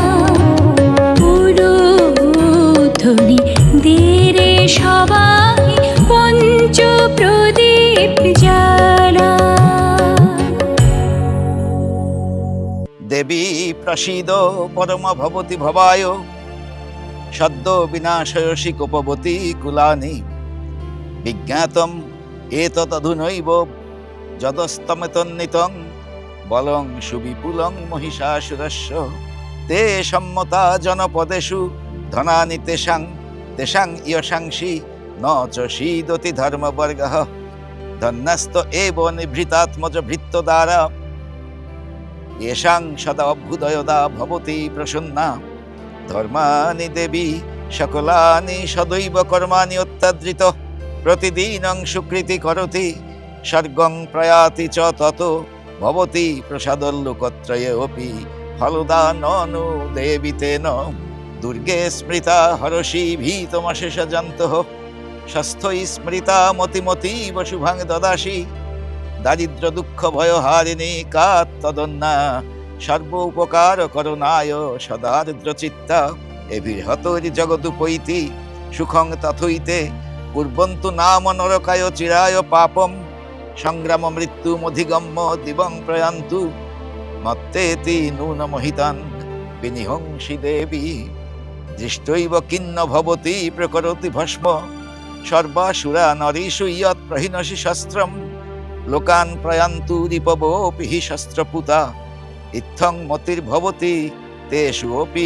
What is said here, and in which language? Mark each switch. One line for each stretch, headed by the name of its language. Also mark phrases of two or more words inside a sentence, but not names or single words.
Bangla: উলুধ্বনি দেরে সবাই পঞ্চ প্রদীপ জ্বালা।
Sanskrit: দেবী প্রসীদ পরম ভবতি ভবায়, সদ্য বিনাশয়সি কোপবতী কুলানি। বিজ্ঞাতম এতদধুনৈব যদস্তমেতন্নিতং, বলং সুবিপুলং মহিষাসুরস্য। তে সম্মতা জনপদেষু ধনানি তেষাং, তেষাং ইয়শাংসি ন চ সীদতি ধর্মবর্গঃ। ধন্যস্ত এব নিভৃতাত্মজ ভৃত্যদ্বারা, येषां सदा अभ्युदयदा भवति प्रसन्ना। धर्मानि देवी सकलानि सदैव कर्माणि अत्यादृत। প্রতিদিনং সুকৃতি করতি স্বর্গং প্রয়াতি চ তত ভবতি প্রসাদল্লোকত্রয়ে অপি ফলদা ননু দেবী তেন দুর্গে স্মৃতা হরষি ভীতমশেষ জন্তঃ স্বাস্থ্যই স্মৃতা মতিমতীব শুভাং দদাসি দারিদ্র দুঃখ ভয় হারিণী কাত তদন্না সর্ব উপকার করুণায় সদারিদ্র চিত্তা এভিহতরি জগদুপৈতি সুখং তথৈতে কুর্বন্তু নাম নরকায় চিরায় পাপম সংগ্রাম মৃত্যুমধিগম্য দিবং প্রয়ান্তু মত্তেতি নূনমহিতান বিনিহংসি দেবী দৃষ্টৈব কিন্ন ভবতি প্রকরতি ভস্ম সর্বাসুরা নরীষু ইয়ৎ প্রহিনসি শস্ত্রম লোকান প্রয়ান্তু রিপবোপি হি শস্ত্রপুতা ইত্থং মতির্ভবতি তেষু অপি